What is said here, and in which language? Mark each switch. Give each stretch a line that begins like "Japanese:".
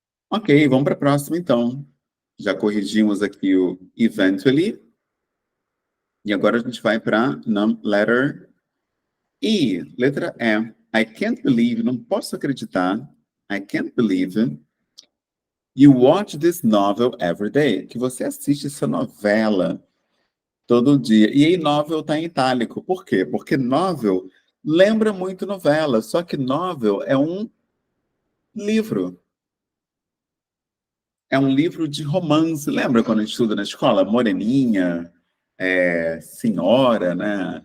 Portuguese: Ok, vamos para a próxima então. Já corrigimos aqui o eventually. E agora a gente vai para
English: letter E.
Portuguese: Letra E.
English: I can't believe,
Portuguese: não posso acreditar.
English: I can't believe you watch this novel every day.
Portuguese: Que você assiste essa novela todo dia. E aí, novel está em itálico. Por quê? Porque novel lembra muito novela, só que novel é um livro. É um livro de romance. Lembra quando a gente estuda na escola? Moreninha, Senhora, né?